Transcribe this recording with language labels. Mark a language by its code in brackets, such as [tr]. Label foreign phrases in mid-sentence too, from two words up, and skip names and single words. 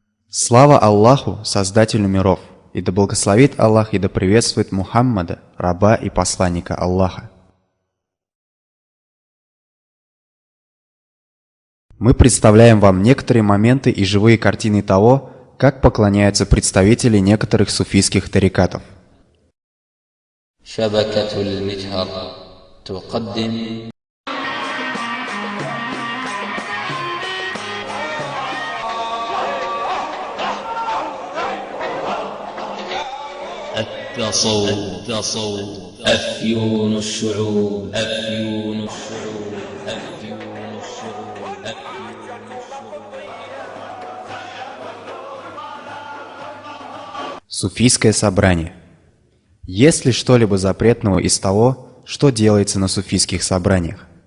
[ru] Слава Аллаху, Создателю миров, и да благословит Аллах и да приветствует Мухаммада, раба и посланника Аллаха. Мы представляем вам некоторые моменты и живые картины того, как поклоняются представители некоторых суфийских тарикатов. [ar] شبكة المجهر تقدم التصوف أفيون الشعوب [ru] Суфийское собрание. Есть ли что-либо запретного из того, что делается на суфийских собраниях?